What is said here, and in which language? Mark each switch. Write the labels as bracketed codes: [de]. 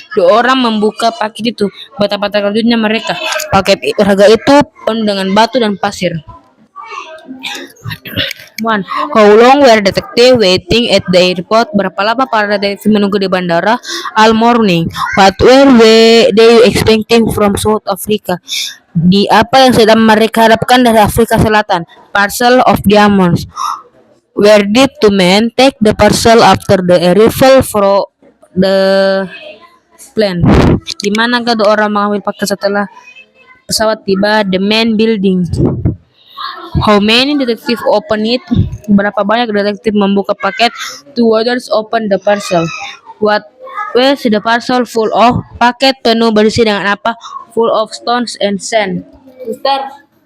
[id] Dua orang membuka paket itu. Betapa terkejutnya mereka. Paket harga itu penuh dengan batu dan pasir. [en] One, how long were detective waiting at the airport? [id] Berapa lama para detektif menunggu di bandara? [en] All morning. What were they expecting from South Africa? [id] Di apa yang sedang mereka harapkan dari Afrika Selatan? [en] Parcel of diamonds. Where did two men take the parcel after the arrival from the plane? [id] Di mana kedua orang mengambil paket setelah pesawat tiba? [en] The main building. How many detective open it? [id] Berapa banyak detektif membuka paket? [en] Two others open the parcel. What was the parcel full of? [id] Paket penuh berisi dengan apa? [en] Full of stones and sand. Mister,